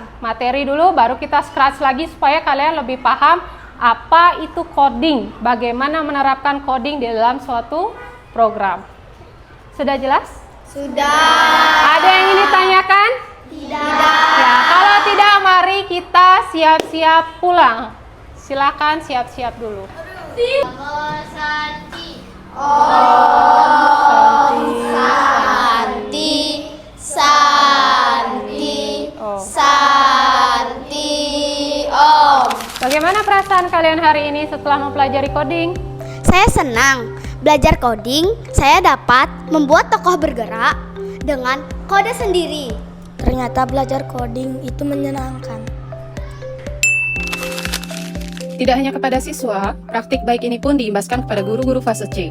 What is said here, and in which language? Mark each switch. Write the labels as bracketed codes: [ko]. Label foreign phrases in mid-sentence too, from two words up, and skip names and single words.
[id] Materi dulu, baru kita Scratch lagi supaya kalian lebih paham apa itu coding, bagaimana menerapkan coding di dalam suatu program. Sudah jelas? Sudah. Ada yang ingin ditanyakan? Tidak. Ya, kalau tidak, mari kita siap-siap pulang. Silakan siap-siap dulu. [sa] Santi. Santi. Om. [id] Bagaimana perasaan kalian hari ini setelah mempelajari coding? Saya senang. Belajar coding, saya dapat membuat tokoh bergerak dengan kode sendiri. Ternyata belajar coding itu menyenangkan. Tidak hanya kepada siswa, praktik baik ini pun diimbaskan kepada guru-guru fase C.